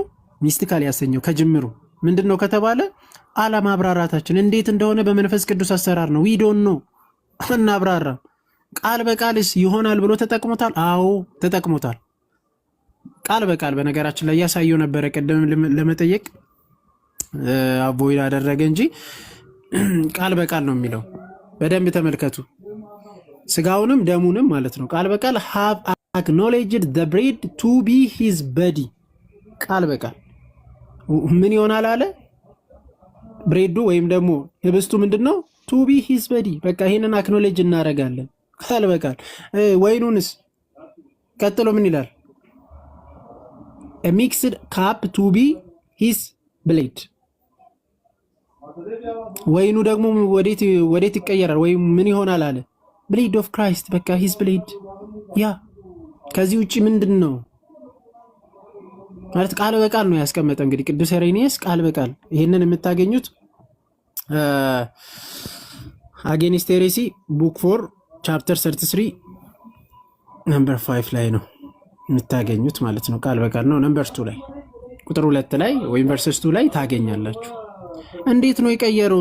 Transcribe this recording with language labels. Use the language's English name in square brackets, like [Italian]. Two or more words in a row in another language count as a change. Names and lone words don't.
[Amharic] ሚስቲካል ያሰኘው ከጅምሩ ምንድን ነው ከተባለ አለማብራራታችን እንዴት እንደሆነ በመንፈስ ቅዱስ አሰራር ነው። ዊዶን ነው እናብራራ። ቃል በቃልስ ይሆናል ብሎ ተጠቅሞታል? አዎ ተጠቅሞታል። ቃል በቃል በነገራችን ላይ እያሳየው ነበረ። ቅድም ለመጠየቅ አቮይድ አደረገ እንጂ ቃል በቃል ነው የሚለው። በደንብ ተመልከቱ። ስጋውንም ደሙንም ማለት ነው። ቃል በቃል [English] have acknowledged the bread to be his body። [Amharic] ቃል በቃል ምን ይሆናል አለ? ብሬዱ ወይም ደግሞ ህብስቱ ምንድነው? [English] to be his body። [Amharic] በቃ ይሄንን አክኖሌጅ እናደርጋለን ቃል በቃል። ወይኑንስ ቀጥሎ ምን ይላል? [English] a mixed cup to be his blood። [Amharic] ወይኑ ደግሞ ወዴት ይቀየራል? ወይም ምን ይሆናል አለ? [English] blood of Christ። [Amharic] በቃ [English] his blood። [Amharic] ያ ከዚህ ውጭ ምንድን ነው ማለት? ቃል በቃል ነው ያስቀመጠ። እንግዲህ ቅዱስ ኢሬኒየስ ቃል በቃል ይህንን የምታገኙት አጌንስት ሄሬሲ ቡክ 4 ቻፕተር 33 ነምበር 5 ላይ ነው የምታገኙት ማለት ነው። ቃል በቃል ነው። ነምበር 2 ላይ ቁጥር 2 ላይ ወይም ቨርሰስ 2 ላይ ታገኛላችሁ። እንዴት ነው የቀየረው?